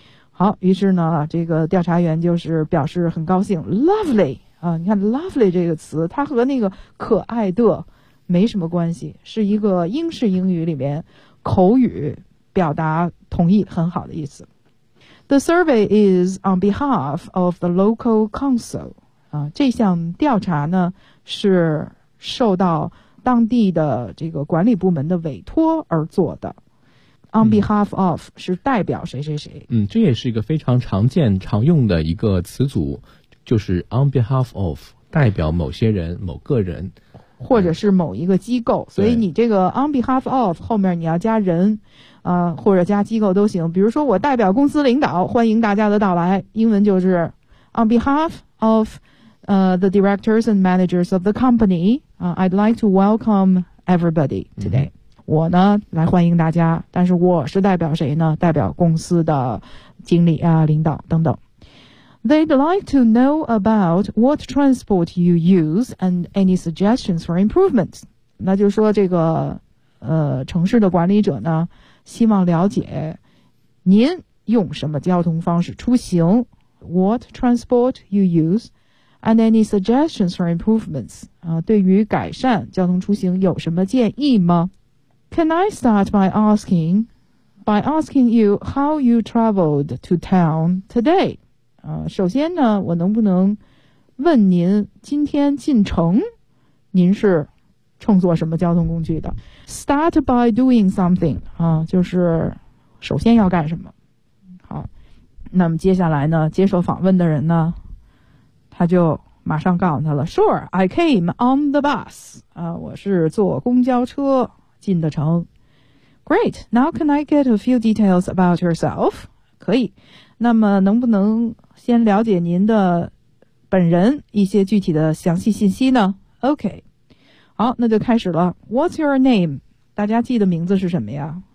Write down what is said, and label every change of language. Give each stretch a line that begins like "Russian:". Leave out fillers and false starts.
Chinese: 好，于是呢，这个调查员就是表示很高兴 ，lovely 啊，你看 lovely 这个词，它和那个可爱的没什么关系，是一个英式英语里面口语表达同意很好的意思。
English: The survey is on behalf of the local council.
Chinese: 这项调查呢是受到当地的这个管理部门的委托而做的。 On behalf of 是代表谁谁谁。嗯，这也是一个非常常见常用的一个词组，就是 on behalf of 代表某些人某个人，或者是某一个机构。所以你这个 on behalf of 后面你要加人或者加机构都行。比如说我代表公司领导欢迎大家的到来，英文就是
English: on behalf of the directors and managers of the company I'd like to welcome everybody today、
Chinese: 嗯、我呢来欢迎大家，但是我是代表谁呢？代表公司的经理啊、领导等等。
English: They'd like to know about what transport you use and any suggestions for improvement.
Chinese: 那就是说这个城市的管理者呢，希望了解您用什么交通方式出行 ，
English: What transport you use, and any suggestions for improvements？
Chinese: 对于改善交通出行有什么建议吗 ？
English: Can I start by asking？ By asking you how you traveled to town today.
Chinese: 首先呢我能不能问您今天进城您是乘坐什么交通工具的
English: Start by doing something.
Chinese: 就是首先要干什么。好那么接下来呢接受访问的人呢他就马上告诉他了
English: Sure, I came on the bus.
Chinese: 我是坐公交车进的城。
English: Great, now can I get a few details about yourself?
Chinese: 可以，那么能不能先了解您的本人一些具体的详细信息呢 ？OK， 好，那就开始了。
English: What's your name?
Chinese: 大家记得名字是什么呀？